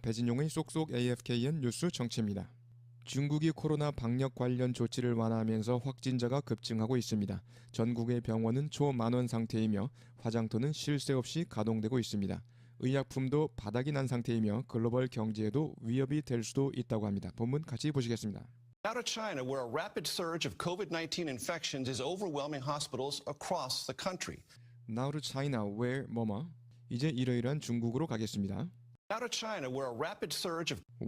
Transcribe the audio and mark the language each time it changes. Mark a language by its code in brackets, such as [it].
[ko] 배진용의 쏙쏙 AFKN 뉴스 정치입니다. 중국이 코로나 방역 관련 조치를 완화하면서 확진자가 급증하고 있습니다. 전국의 병원은 초만원 상태이며 화장터는 쉴 새 없이 가동되고 있습니다. 의약품도 바닥이 난 상태이며 글로벌 경제에도 위협이 될 수도 있다고 합니다. 본문 같이 보시겠습니다. [en] Now to China, where a rapid surge of COVID-19 infections is overwhelming hospitals across the country. Now to China, where [ko] 뭐뭐 이제 이러이러한 중국으로 가겠습니다. [en] Now to China, where a rapid surge of